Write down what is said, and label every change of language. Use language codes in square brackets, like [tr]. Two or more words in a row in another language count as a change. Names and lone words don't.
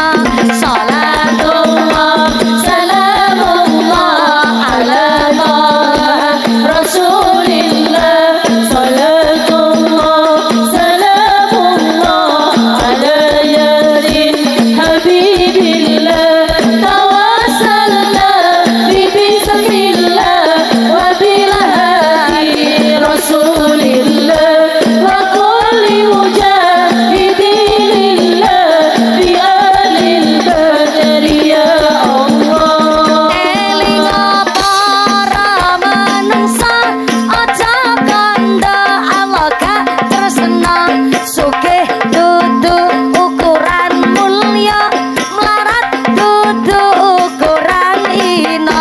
[ar] صلاة الله سلام الله على رسول الله. صلاة الله سلام الله على يس حبيب الله. توسلنا بسم الله وبالهادي رسول الله وكل مجاهد لله بأهل البدر يا الله. [jv] Elinga para manungsa aja kandha Allah gak tresna. Sugih dudu ukuran mulya, melarat dudu ukuran ina.